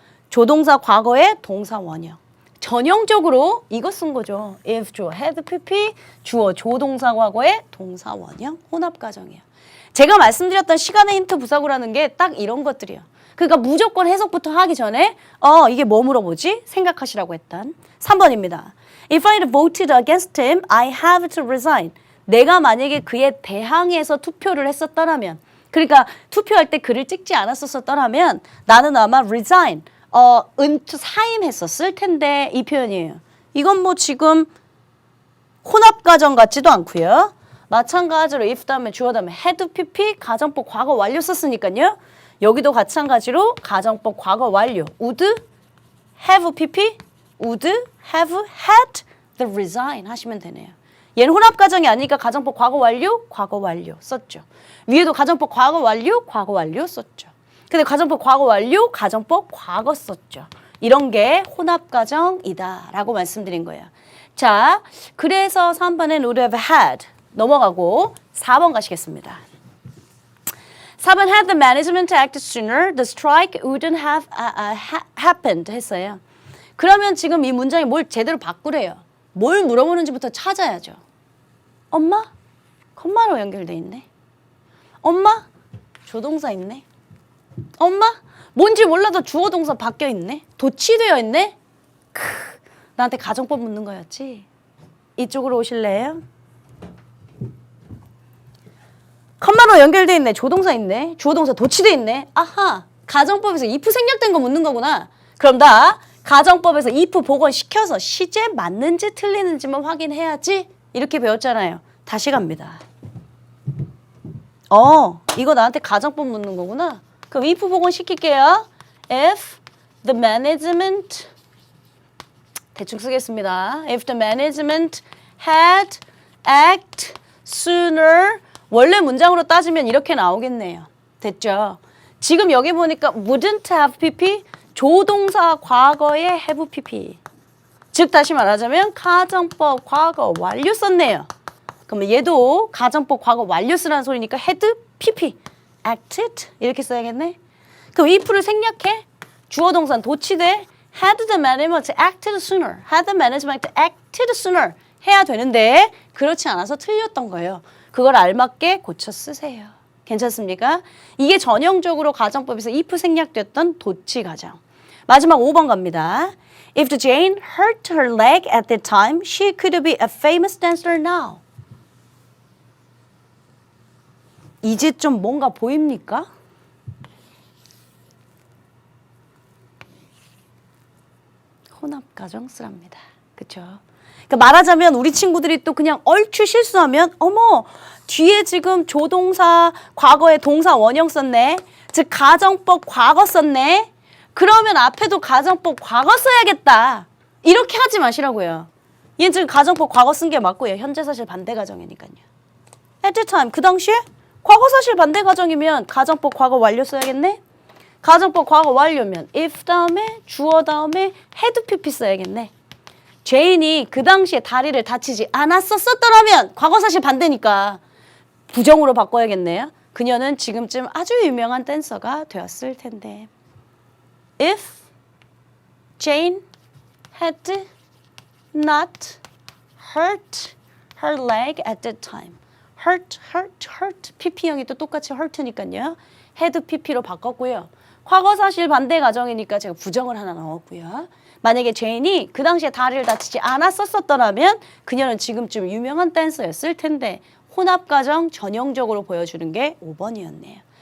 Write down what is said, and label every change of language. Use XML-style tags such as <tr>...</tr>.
<ko>조동사 과거에 동사 원형. 전형적으로 이거 쓴 거죠. if 주어 had pp 주어 조동사 과거에 동사 원형 혼합 가정이에요. 제가 말씀드렸던 시간의 힌트 부사구라는 게 딱 이런 것들이에요. 그러니까 무조건 해석부터 하기 전에 이게 뭐 물어보지? 생각하시라고 했던 3번입니다.</ko> <en>If I voted against him, I have to resign.</en> <ko>내가 만약에 그에 대항해서 투표를 했었더라면, 그러니까 투표할 때 글을 찍지 않았었더라면 나는 아마 resign, 사임했었을 텐데 이 표현이에요. 이건 뭐 지금 혼합가정 같지도 않고요. 마찬가지로 if 다음에 주어 다음에 had pp 가정법 과거 완료 썼으니까요. 여기도 마찬가지로 가정법 과거 완료</ko> <en>would have pp would have had the resign</en> <ko>하시면 되네요. 얘는 혼합가정이 아니니까 가정법 과거 완료 썼죠. 위에도 가정법 과거 완료 썼죠. 근데 가정법 과거 완료, 가정법 과거 썼죠. 이런 게 혼합가정이다 라고 말씀드린 거예요. 자, 그래서 3번은</ko> <en>would have had</en> <ko>넘어가고 4번 가시겠습니다. 4번</ko> <en>had the management acted sooner, the strike wouldn't have happened</en> <ko>했어요. 그러면 지금 이 문장이 뭘 제대로 바꾸래요. 뭘 물어보는지부터 찾아야죠. 엄마? 컴마로 연결돼 있네. 엄마? 조동사 있네. 엄마? 뭔지 몰라도 주어 동사 바뀌어 있네. 도치되어 있네. 나한테 가정법 묻는 거였지. 이쪽으로 오실래요? 컴마로 연결돼 있네. 조동사 있네. 주어 동사 도치돼 있네. 아하. 가정법에서 if 생략된 거 묻는 거구나. 그럼 나 가정법에서 if 복원시켜서 시제 맞는지 틀리는지만 확인해야지. 이렇게 배웠잖아요. 다시 갑니다. 이거 나한테 가정법 묻는 거구나. 그럼 if 복원시킬게요.</ko> <en>If the management</en> <ko>대충 쓰겠습니다.</ko> <en>If the management had act sooner</en> <ko>원래 문장으로 따지면 이렇게 나오겠네요. 됐죠? 지금 여기 보니까 wouldn't have pp 조동사 과거에 have pp 즉 다시 말하자면 가정법 과거 완료 썼네요. 그러면 얘도 가정법 과거 완료 쓰라는 소리니까 had pp acted 이렇게 써야겠네. 그럼 if를 생략해 주어 동사는 도치돼</ko> <en>had the management acted sooner</en> <ko>had the management acted sooner 해야 되는데 그렇지 않아서 틀렸던 거예요. 그걸 알맞게 고쳐 쓰세요. 괜찮습니까? 이게 전형적으로 가정법에서 if 생략됐던 도치 가정. 마지막 5번 갑니다.</ko> <en>If Jane hurt her leg at that time, she could be a famous dancer now.</en> <ko>이제 좀 뭔가 보입니까? 혼합가정 쓰랍니다. 그쵸? 그러니까 말하자면 우리 친구들이 또 그냥 얼추 실수하면 어머 뒤에 지금 조동사 과거에 동사 원형 썼네. 즉 가정법 과거 썼네. 그러면 앞에도 가정법 과거 써야겠다. 이렇게 하지 마시라고요. 얘는 지금 가정법 과거 쓴 게 맞고요. 현재 사실 반대 가정이니까요.</ko> <en>At the time</en> <ko>그 당시에 과거 사실 반대 가정이면 가정법 과거 완료 써야겠네. 가정법 과거 완료면 if 다음에 주어 다음에 had pp 써야겠네. 제인이 그 당시에 다리를 다치지 않았었더라면 과거 사실 반대니까 부정으로 바꿔야겠네요. 그녀는 지금쯤 아주 유명한 댄서가 되었을 텐데.</ko> <en>If Jane had not hurt her leg at that time. hurt.</en> <ko>pp형이 또 똑같이 hurt니까요. had pp로 바꿨고요. 과거 사실 반대 가정이니까 제가 부정을 하나 넣었고요. 만약에 제인이 그 당시에 다리를 다치지 않았었더라면 그녀는 지금쯤 유명한 댄서였을 텐데 혼합가정 전형적으로 보여주는 게 5번이었네요.</ko>